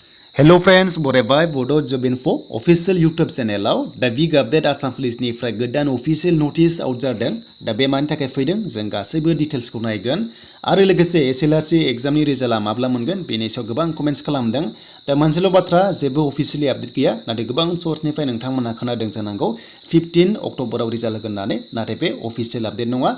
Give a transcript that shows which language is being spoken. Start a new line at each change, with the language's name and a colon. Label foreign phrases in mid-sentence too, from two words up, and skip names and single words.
English: Hello friends,
Bodo: बरायबाय Bodo Job Info official YouTube channel दा
English: big update
Bodo: Assam पुलिसनिफ्राय गोदान
English: official notice out
Bodo: जादों दा बे मानि थाखाय फैदों जों गासैबो डिटेल्सखौ नायगोन आरो लोगोसे एसएलआरसि एग्जामनि रिजाल्टआ माब्ला मोनगोन बेनि सायाव गोबां कमेन्ट्स खालामदों दा मोनसेल' बाथ्रा जेबो
English: officially update
Bodo: गैया नाथाय गोबां सोर्सनिफ्राय नोंथांमोना खोनादों जानांगौ 15 अक्ट'बराव रिजाल्ट होगोन होननानै नाथाय बे
English: official update
Bodo: नङा